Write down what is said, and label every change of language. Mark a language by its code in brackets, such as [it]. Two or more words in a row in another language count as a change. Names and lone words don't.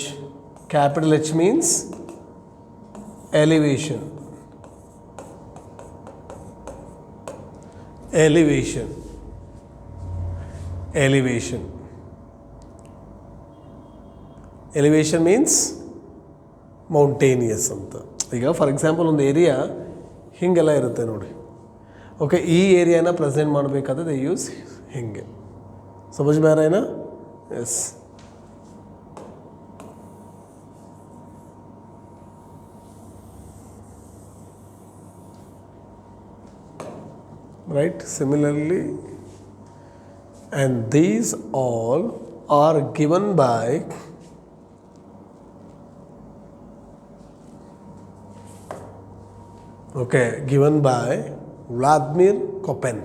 [en] Capital H means elevation. Elevation. Elevation. Elevation means ಮೌಂಟೇನಿಯಸ್ ಅಂತ. [kn] ಈಗ [en] for example [kn] ಒಂದು ಏರಿಯಾ ಹಿಂಗೆಲ್ಲ ಇರುತ್ತೆ ನೋಡಿ. ಓಕೆ, ಈ ಏರಿಯಾನ ಪ್ರೆಸೆಂಟ್ ಮಾಡಬೇಕಾದ್ರೆ [en] they use [kn] ಹಿಂಗೆ. [hi] ಸಮझ में आ रहा है ना? यस. [en] Right? Similarly, and these all are given by given by Vladimir Koppen.